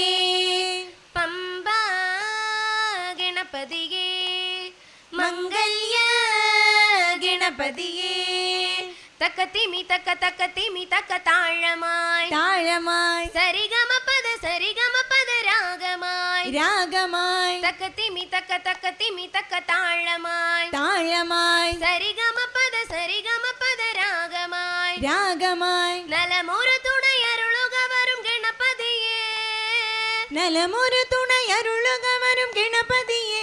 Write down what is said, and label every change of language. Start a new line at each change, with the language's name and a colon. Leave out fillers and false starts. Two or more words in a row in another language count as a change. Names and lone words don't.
Kannada: ಪಂಬಾ ಗಣಪತಿಗೆ ಮಂಗಲ್ಯ ಗಣಪತಿಯೇ ತಕತಿಮಿ ತಕ ತಕತಿಮಿ ತಕ ತಾಳಮಾಯ್ ತಾಳಮಾಯ್ ಸರಿಗಮ ಪದ ರಾಗಮಾಯ್
Malayalam: രാഗമായി തക്കത്തിമി തക്ക താളമായി താളമായി സരിഗമ പദ രാഗമായി രാഗമായി നലമൊരു തുണയരുളുക വരും ഗണപതിയേ നലമൊരു തുണയരുളുക വരും ഗണപതിയേ